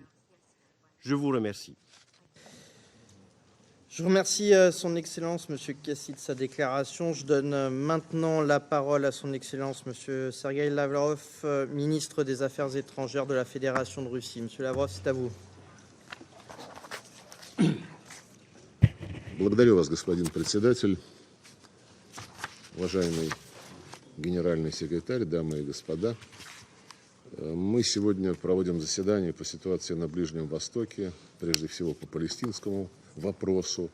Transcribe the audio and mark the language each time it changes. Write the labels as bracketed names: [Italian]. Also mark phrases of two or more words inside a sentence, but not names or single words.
[French] Je vous remercie. Je remercie Son Excellence, M. Kassi, de sa déclaration. Je donne maintenant la parole à Son Excellence, M. Sergey Lavrov, ministre des Affaires étrangères de la Fédération de Russie. Monsieur Lavrov, c'est à vous. [Russian] Благодарю вас, господин председатель, уважаемый генеральный секретарь, дамы и господа. Мы сегодня проводим заседание по ситуации на Ближнем Востоке, прежде всего по палестинскому вопросу.